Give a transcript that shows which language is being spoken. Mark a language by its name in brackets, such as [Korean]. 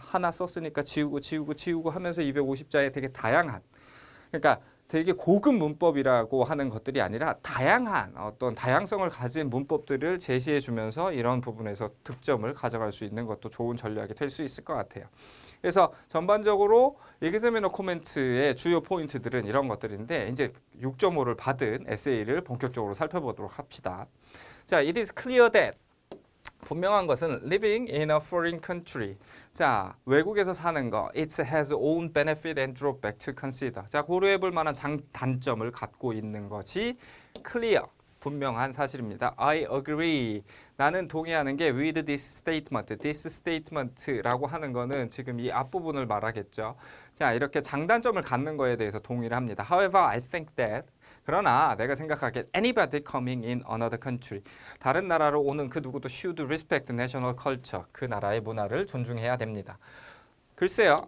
[Korean] 하나 썼으니까 지우고 하면서 250자에 되게 다양한 그러니까 되게 고급 문법이라고 하는 것들이 아니라 다양한 어떤 다양성을 가진 문법들을 제시해 주면서 이런 부분에서 득점을 가져갈 수 있는 것도 좋은 전략이 될 수 있을 것 같아요. 그래서 전반적으로 이그제미너 코멘트의 주요 포인트들은 이런 것들인데 이제 6.5를 받은 에세이를 본격적으로 살펴보도록 합시다. [English] 자, it is clear that [Korean] 분명한 것은 [English] living in a foreign country. [Korean] 자, 외국에서 사는 거. [English] It has own benefit and drawback to consider. [Korean] 자, 고려해 볼 만한 단점을 갖고 있는 것이 clear. 분명한 사실입니다. [English] I agree. [Korean] 나는 동의하는 게 [English] with this statement. This statement [Korean] 라고 하는 거는 지금 이 앞부분을 말하겠죠. 자, 이렇게 장단점을 갖는 거에 대해서 동의를 합니다. [English] However, I think that [Korean] 그러나 내가 생각하기에 [English] anybody coming in another country [Korean] 다른 나라로 오는 그 누구도 [English] should respect national culture [Korean] 그 나라의 문화를 존중해야 됩니다. 글쎄요.